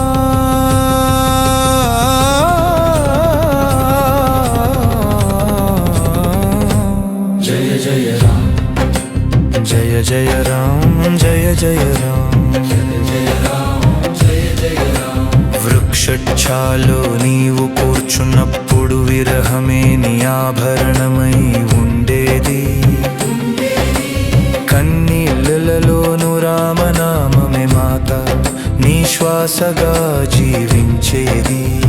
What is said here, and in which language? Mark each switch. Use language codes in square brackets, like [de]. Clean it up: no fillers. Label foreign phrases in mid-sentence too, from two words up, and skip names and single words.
[hi] जय जय राम जय जय राम जय जय राम जय जय राम जय जय राम. [te] వృక్షఛాలో నీవు కూర్చున్నప్పుడు విరహమే నీ ఆభరణమై ఉండేది. కన్నీళ్ళలోను రామనామమే మాత నీ శ్వాసగా జీవించేది.